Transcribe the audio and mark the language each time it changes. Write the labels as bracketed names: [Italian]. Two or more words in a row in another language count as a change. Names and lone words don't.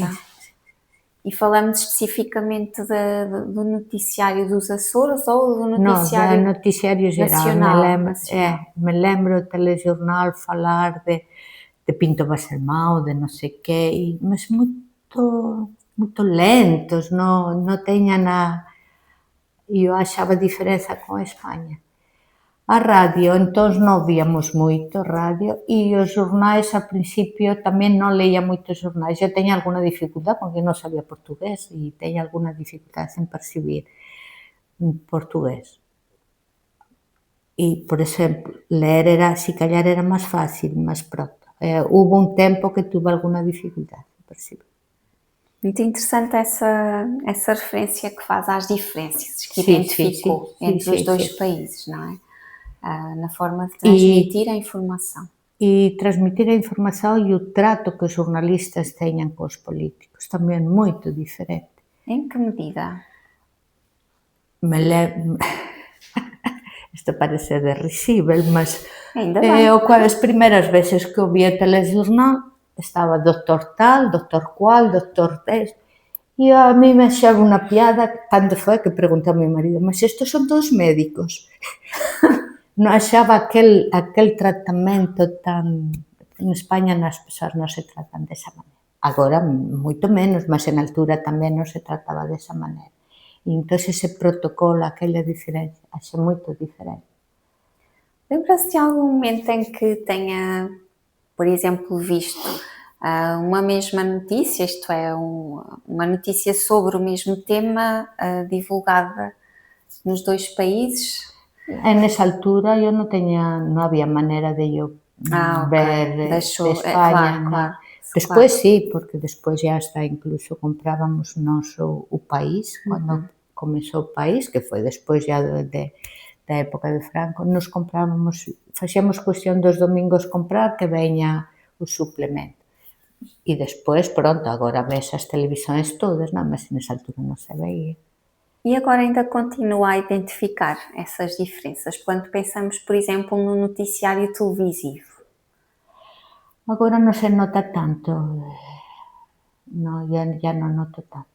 [Galician] sí, [Portuguese] E falamos especificamente do noticiário dos Açores ou do [Galician] no, da [Portuguese] noticiário [Galician] noticiario xeral, [Portuguese] nacional? [Galician] me lembro o telexornal falar de Pinto Baselmao, de non sei que, mas moito lentos, non teñan eu achaba diferenza con España. A radio, entón non víamos moito radio e os xornais ao principio tamén non leía moitos xornais, eu teña algunha dificultade porque non sabía portugués e teña algunha dificultade en percibir portugués. E, por exemplo, ler era, si callar era máis fácil, máis pronto. Hubo un tempo que tuve algunha dificultade en percibir. [Portuguese] Muito interessante essa referência que faz às diferenças que Sim, identificou sim, sim, entre os sim, dois sim. países, não é? Na forma de E, transmitir a informação. [Galician] e transmitir a información e o trato que os xornalistas teñan cos políticos, tamén moito diferente. [Portuguese] Em que medida? Me lembro, isto parece de risível, mas Ainda bem. [Galician] as primeiras veces que o vi o telexornal estaba doctor tal, doctor cual, doctor tes, e a mí me achaba unha piada, cando foi que preguntei ao meu marido, mas estos son todos médicos? Non achaba aquel tratamento tan... En España as persoas non se tratan desa maneira. Agora, moito menos, mas en altura tamén non se trataba desa maneira. E entón ese protocolo, aquela diferencia, acho moito diferente. [Portuguese] Lembra-se de algum momento em que tenha, por exemplo, visto uma mesma notícia, isto é, uma notícia sobre o mesmo tema divulgada nos dois países? [Galician] Nesa altura eu non había maneira de eu [Portuguese] Ok. [Galician] ver de [Portuguese] Deixou, [Galician] España, [Portuguese] claro, [Galician] non. [Portuguese] claro. [Galician] Despois sí, porque despois [Spanish] ya hasta incluso [Galician] comprábamos nós o País, cando comezou o País, que foi despois ya da época de Franco, nos comprábamos, facíamos cuestión dos domingos comprar que veña o suplemento. E despois, pronto, agora ves as televisões todas, não, mas nessa altura não se veía. [Portuguese] E agora ainda continua a identificar essas diferenças quando pensamos, por exemplo, no noticiário televisivo? [Galician] Agora non se nota tanto, no, ya non noto tanto.